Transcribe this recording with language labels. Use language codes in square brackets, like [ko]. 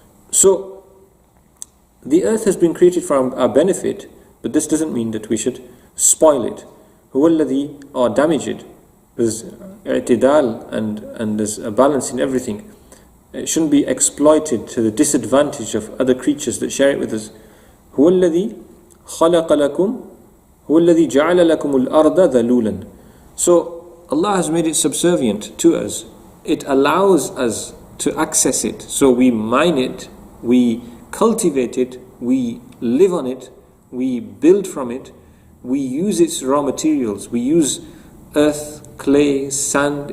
[en] So, the earth has been created for our benefit, but this doesn't mean that we should spoil it, or damage it. There's i'tidal and there's a balance in everything. It shouldn't be exploited to the disadvantage of other creatures that share it with us. [ar] هو الذي خلق لكم هو الذي جعل لكم الأرض ذلولا. [en] So Allah has made it subservient to us. It allows us to access it. So we mine it, we cultivate it, we live on it, we build from it, we use its raw materials, we use earth, clay, sand.